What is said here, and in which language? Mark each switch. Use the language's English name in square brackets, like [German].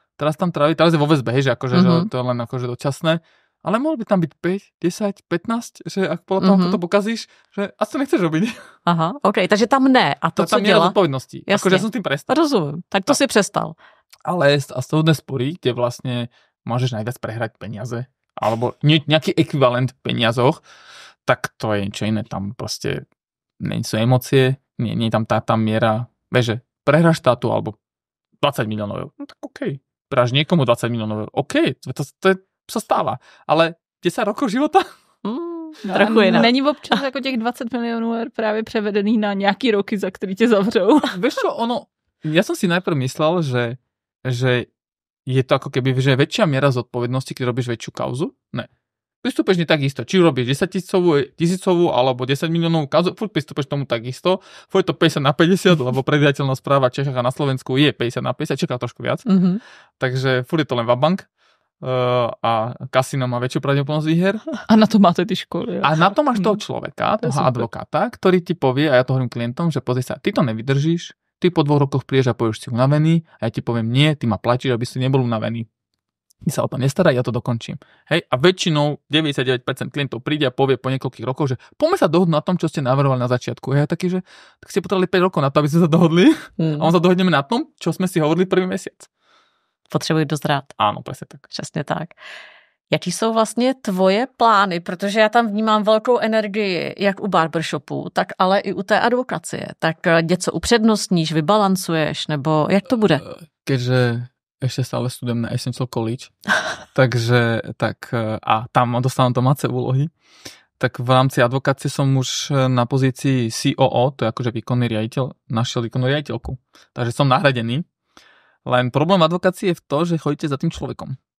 [Slovak] Teraz tam trávi, teraz je vo väzbe, hej, že akože, že to je len akože dočasné. Ale mohol by tam byť 5, 10, 15, že ak podľa toho, ako to pokazíš, že asi to nechceš robiť. [Czech] Aha, OK, takže tam ne. A to, co tam dělá? [Slovak] Tam zodpovednosti. Akože ja som s tým prestal. [Czech] Rozumím, tak to si přestal. [Slovak] Ale a súdne spory, kde vlastne môžeš najviac prehrať peniaze, alebo nejaký ekvivalent v peniazoch, tak to je niečo iné. Tam proste nie sú emócie, nie je tam tá miera, vieš, že prehráš štátu alebo 20 miliónov eur. No tak OK. Prehráš niekomu 20 miliónov eur. OK, to sa stáva. Ale 10 rokov života? [Czech] Trochu jinak. Není občas jako těch 20 milionů eur právě převedený na nějaký roky, za který tě zavřou? [Slovak] Vieš čo, ja som si najprv myslel, že je to ako keby, že je väčšia miera zodpovednosti, keď robíš väčšiu kauzu. Ne. Pristúpeš nie takisto. Či robíš 10 tisícovú alebo 10 miliónovú kauzu, furt pristúpeš tomu takisto. Furt je to 50/50, lebo predvidateľnosť práva v Čechách a na Slovensku je 50/50, čaká trošku viac. Takže furt je to len vabank. A kasino má väčšiu pravdepodobnosť výher. A na to máte ty školy. A na to máš toho človeka, toho advokáta, ktorý ti povie, a ja to hovorím klientom, že pozri sa, ty to nevydržíš, ty po 2 rokoch prídeš a povieš si unavený a ja ti poviem nie, ty ma platíš, aby si nebol unavený. Ty sa o to nestaraj, ja to dokončím. Hej? A väčšinou 99% klientov príde a povie po niekoľkých rokoch, že poďme sa dohodnúť na tom, čo ste navrhovali na začiatku. Ja taký, že tak ste potrebovali 5 rokov na to, aby sme sa dohodli. A on sa dohodneme na tom, čo sme si hovorili prvý mesiac. [Czech] Potřebuji dozrát. [Slovak] Áno, presne tak. [Czech] Přesně tak. Jaký jsou vlastně tvoje plány? Protože já tam vnímám velkou energii, jak u barbershopu, tak ale i u té advokacie. Tak něco upřednostníš, vybalancuješ, nebo jak to bude? [Slovak] Keďže ešte stále studujem na Essential College, takže a tam dostávam domáce úlohy, tak v rámci advokácie som už na pozícii COO, to je akože výkonný riaditeľ, našiel výkonnú riaditeľku. Takže som nahradený. Len problém advokácie je v to, že chodíte za tým človekom.